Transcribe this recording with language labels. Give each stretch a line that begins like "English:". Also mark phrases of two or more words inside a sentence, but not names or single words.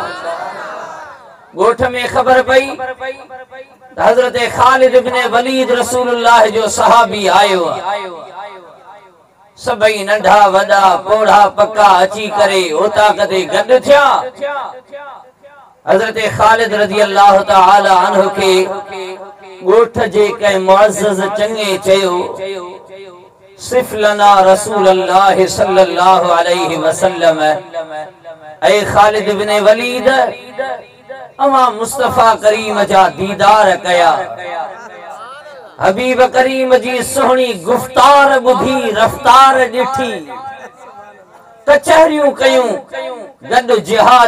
Sindhi: ॻोठ में ख़बर पई त हज़रत ख़ालिद इब्न वलीद रसूलुल्लाह जो सहाबी आयो आहे। सभई नंढा वॾा पोढ़ा पक्का अची करे ओताक ते गॾु थिया। हज़रत ख़ालिद
Arabic: رضي الله تعالى عنه
Sindhi: खे ॻोठ जे कंहिं मुअज़्ज़ज़ चङे चयो,
Arabic: صف لنا رسول الله صلى الله عليه وسلم.
Sindhi: ऐ ख़ालिद इब्न वलीद, अवां मुस्तफ़ा करीम जा दीदार कया, हबीब करीम जी सोहणी गुफ्तार ॿुधी रफ्तार ॾिठी, कचहरियूं कयूं गॾु जिहाद